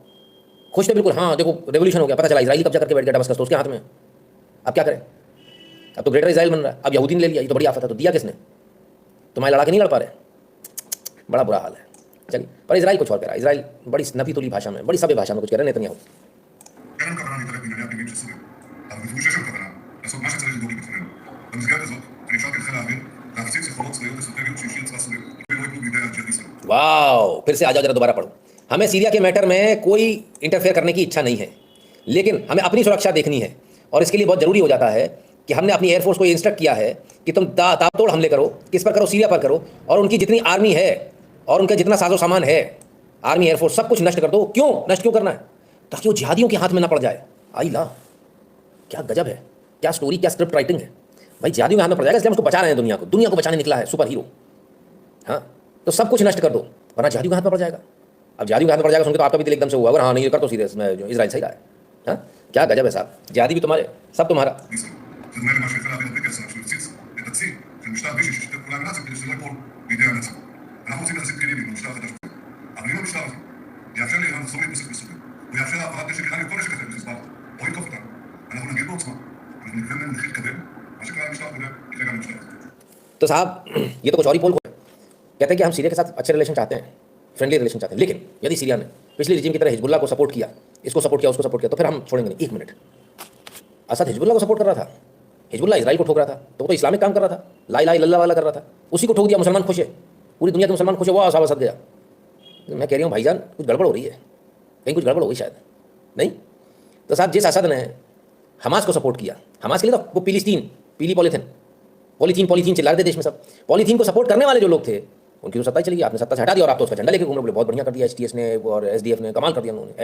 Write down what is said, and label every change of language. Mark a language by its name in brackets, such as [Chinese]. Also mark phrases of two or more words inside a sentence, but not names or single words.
[Hindi] खुश थे बिल्कुल, हाँ देखो रेवोल्यूशन हो गया, पता चला इजराइल कब्जा करके बैठ गया दमस्कस, तो उसके हाथ में। अब क्या करें, अब तो ग्रेटर इजराइल बन रहा है। अब यहूदी ने ले लिया, ये तो बड़ी आफत है। तो दिया किसने? तुम्हारे लड़ा के नहीं लड़ पा रहे, बड़ा बुरा हाल है। चलिए, पर इजराइल कुछ और कह रहा है। इजराइल बड़ी नफी तुली भाषा में, बड़ी सभ्य भाषा में कुछ कह रहे हैं नेतन्याहू। [Hebrew] אין לנו כוונה להתערב בענייני הפנימיים של סוריה, אבל בפירוש יש לנו כוונה לעשות מה שצריך לדאוג לביטחוננו. במסגרת הזאת, אני אפשרתי לחיל האוויר להפציץ יכולות צבאיות אסטרטגיות שהשאיר צבא סוריה, ולא ייפלו בידי הג'יהאדיסטים. [Hindi] वाओ, फिर से आ जाओ, जरा दोबारा पढ़ो। हमें सीरिया के मैटर में कोई इंटरफेयर करने की इच्छा नहीं है, लेकिन हमें अपनी सुरक्षा देखनी है। और इसके लिए बहुत जरूरी हो जाता है कि हमने अपनी एयरफोर्स को ये इंस्ट्रक्ट किया है कि तुम ताबड़तोड़ हमले करो, किस पर करो, सीरिया पर करो, और उनकी जितनी आर्मी है और उनका जितना साजो सामान है, आर्मी एयरफोर्स सब कुछ नष्ट कर दो। क्यों नष्ट क्यों करना है? ताकि वो जिहादियों के हाथ में ना पड़ जाए। आई ला, क्या गजब है, क्या स्टोरी, क्या [English] script writing [Hindi] है भाई। जिहादियों के हाथ में पड़ जाएगा, इसलिए हम उसको बचा रहे हैं, दुनिया को बचाने निकला है [English] super hero. [Hindi] हाँ, तो सब कुछ नष्ट कर दो, वरना जिहादियों के हाथ में पड़ जाएगा। अब जिहादियों के हाथ में पड़ जाएगा सुन के तो आपका भी दिल एकदम से हुआ, हाँ नहीं ये कर तो सीधे इजराइल सही रहा है। हाँ, क्या गजब है साहब, जिहादी भी तुम्हारे, सब तुम्हारा। [Hebrew] זה דומה למה שחיל האוויר הבריטי עשה כשהוא הפציץ את הצי של משטר וישי ששיתף פעולה עם הנאצים כדי שזה לא ייפול בידי הנאצים. אנחנו רוצים להחזיק כלים עם המשטר החדש, אבל אם המשטר הזה יאפשר לאיראן לחזור להתבסס בסוריה, הוא יאפשר העברת נשק איראני וכל נשק אחר לחיזבאללה, או יתקוף אותם. אנחנו נגיד בעוצמה, אנחנו נגבה מהם מחיר כבד, מה שקרה למשטר הקודם, יקרה גם למשטר הזה. [Hindi] तो साहब ये तो कुछ और ही पोल को है। कहते हैं कि हम सीरिया के साथ अच्छे रिलेशन चाहते हैं, [English] friendly relation [Hindi] चाहते हैं, लेकिन यदि सीरिया ने पिछले रिजीम की तरह हिजबुल्लाह को सपोर्ट किया, इसको सपोर्ट किया, उसको सपोर्ट किया, तो फिर हम छोड़ेंगे नहीं। एक मिनट, असद हिजबुल्लाह को सपोर्ट कर रहा था, हिजबुल्लाह इजराइल को ठोक रहा था, तो वो तो इस्लामिक काम कर रहा था, [Arabic] لا إله إلا الله [Hindi] वाला कर रहा था, उसी को ठोक दिया, मुसलमान खुश है, पूरी दुनिया के मुसलमान खुश है, वो साहब असद गया। मैं कह रही हूँ भाईजान कुछ गड़बड़ हो रही है, कहीं कुछ गड़बड़ हो गई शायद, नहीं? तो साहब जिस असद ने हमास को सपोर्ट किया, हमास के लिए तो वो पीली पॉलीथीन चिल्ला रहे थे देश में सब, पॉलीथीन को सपोर्ट करने वाले जो लोग थे उनकी तो सत्ता ही चली गई, आपने सत्ता से हटा दिया और आप तो उसका झंडा लेके घूम रहे, बोले बहुत बढ़िया कर दिया एचटीएस ने और एसडीएफ ने, कमाल कर दिया उन्होंने।